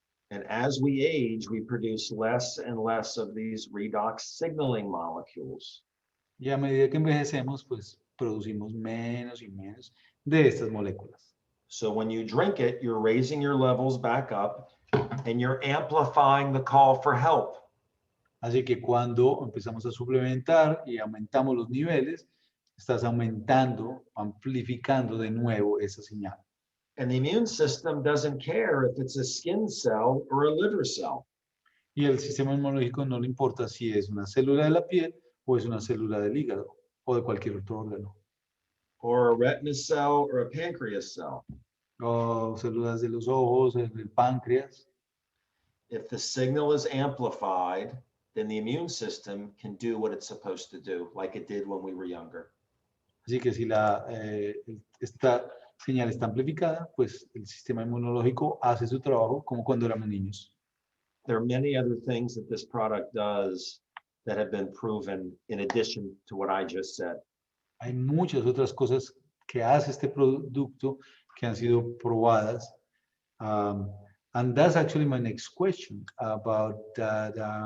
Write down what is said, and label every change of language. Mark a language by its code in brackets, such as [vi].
[en] And as we age, we produce less and less of these redox signaling molecules. [es] Y a medida que envejecemos, pues producimos menos y menos de estas moléculas. [en] So when you drink it, you're raising your levels back up and you're amplifying the call for help. [es] Así que cuando empezamos a suplementar y aumentamos los niveles, estás aumentando, amplificando de nuevo esa señal. [en] And the immune system doesn't care if it's a skin cell or a liver cell. [es] Y el sistema inmunológico no le importa si es una célula de la piel o es una célula del hígado o de cualquier otro órgano. [en] Or a retina cell or a pancreas cell. [es] O células de los ojos, del páncreas. [en] If the signal is amplified, then the immune system can do what it's supposed to do, like it did when we were younger. [es] Así que si esta señal está amplificada, pues el sistema inmunológico hace su trabajo como cuando éramos niños. [en] There are many other things that this product does that have been proven in addition to what I just said. [es] Hay muchas otras cosas que hace este producto que han sido probadas. [en] And that's actually my next question about that.